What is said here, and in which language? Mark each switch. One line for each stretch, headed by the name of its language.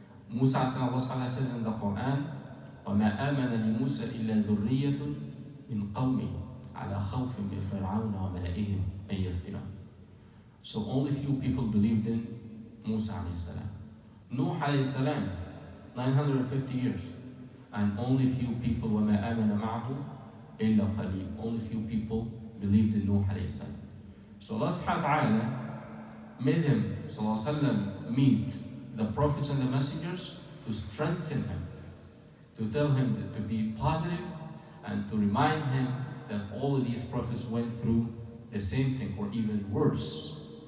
English: Musa alayhi salam, Allah subhanahu wa ta'ala says in the Quran,
Arabic: وَمَا آمَنَ لِمُوسَى إِلَّا ذُرِّيَّةٌ مِنْ قَوْمِهِ عَلَى خَوْفٍ مِنْ فِرْعَوْنَ وَمَلَئِهِمْ أَنْ يَفْتِنَهُمْ.
English: So only few people believed in Musa alayhi salam. Nour alayhi salam, 950 years. And only few people,
Arabic: وَمَا آمَنَ مَعَهُ إِلَّا قَلِيلٌ.
English: Only few people believed in Nour alayhi salam. So Allah subhanahu wa ta'ala made him, sallallahu alayhi wa sallam, meet the prophets and the messengers to strengthen him, to tell him that to be positive and to remind him that all of these prophets went through the same thing or even worse.